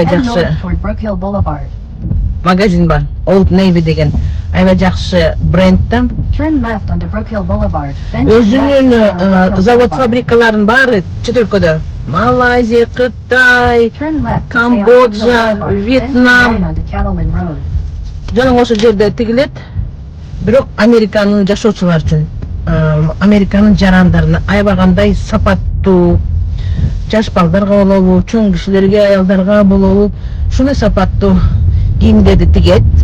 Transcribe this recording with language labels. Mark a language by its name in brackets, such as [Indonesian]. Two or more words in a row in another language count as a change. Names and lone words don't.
[English] Head [Kyrgyz] жакшы [English] north toward Brookhill Boulevard. [Kyrgyz] магазин бар. Old Navy деген аябай жакшы бренд да. [English] Turn left onto Brookhill Boulevard. Then turn [Kyrgyz] Өзүнүн [English] left on Brookhill [Kyrgyz] завод [English] Boulevard. [Kyrgyz] фабрикаларын баары чет өлкөдө. Малайзия, Кытай, [English] Turn left to stay on [Kyrgyz] Камбоджа, [English] Brookhill Boulevard, then turn [Kyrgyz] Вьетнам. [English] right onto Cattleman Road. [Kyrgyz] Жана ошол жерде тигилет. Бирок Американын жашоочулары үчүн Американын жарандарына аябай кандай сапаттуу, жаш балдарга болобу, чоң кишилерге, аялдарга болобу, ушундай сапаттуу кийимдерди тигет.